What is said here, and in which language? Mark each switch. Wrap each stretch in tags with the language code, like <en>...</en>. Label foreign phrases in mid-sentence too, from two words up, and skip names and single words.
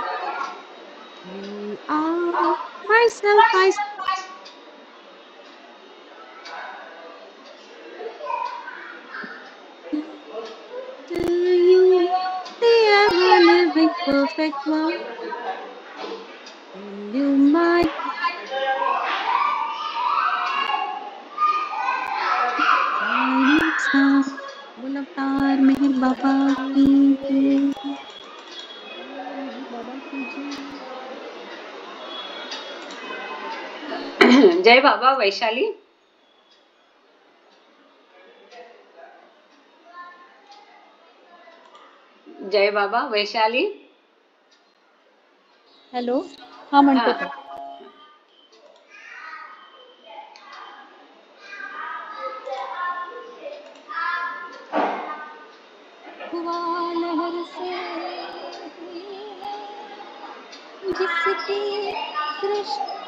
<en>You are myself, I to you, the ever living perfect one. Will you my shining star?</en> <hi>बोल अवतार मेहर बाबा की जय। बोल मेहर बाबा की जय। जय बाबा वैशाली। जय बाबा वैशाली।</hi> <mr>हॅलो, हा म्हणते</mr> <hi>हाँ, तो. हुआ लहर से हुई है जिसकी सृष्टि</hi>